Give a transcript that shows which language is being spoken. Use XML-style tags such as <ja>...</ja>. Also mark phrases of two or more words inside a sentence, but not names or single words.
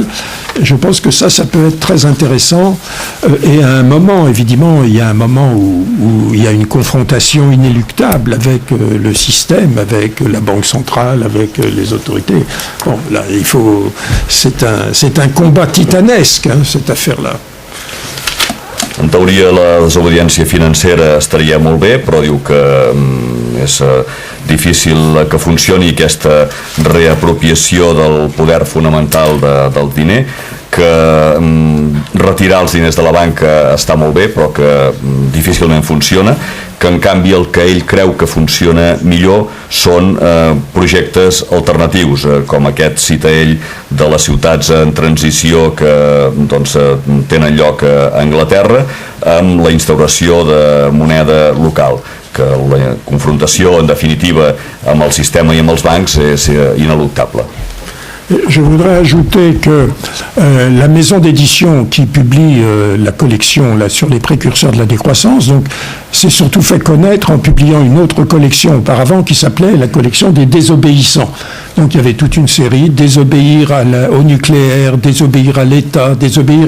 <fr>Je pense que ça peut être très intéressant. Et à un moment, évidemment, il y a un moment où il y a une confrontation inéluctable avec le système, avec la Banque centrale, avec les autorités. Bon, là, c'est un combat titanesque, cette affaire-là.</fr> <ca>En teoria la desobediència financera estaria molt bé, però diu que és difícil que funcioni aquesta reapropiació del poder fonamental del diner, que retirar els diners de la banca està molt bé però que difícilment funciona, que en canvi el que ell creu que funciona millor són projectes alternatius, com aquest cita ell de les ciutats en transició que tenen lloc a Anglaterra amb la instauració de moneda local, que la confrontació en definitiva amb el sistema i amb els bancs és ineluctable.</ca> <fr>Je voudrais ajouter que la maison d'édition qui publie la collection là, sur les précurseurs de la décroissance, donc s'est surtout fait connaître en publiant une autre collection auparavant qui s'appelait la collection des désobéissants. Donc il y avait toute une série, désobéir au nucléaire, désobéir à l'État, désobéir...</fr>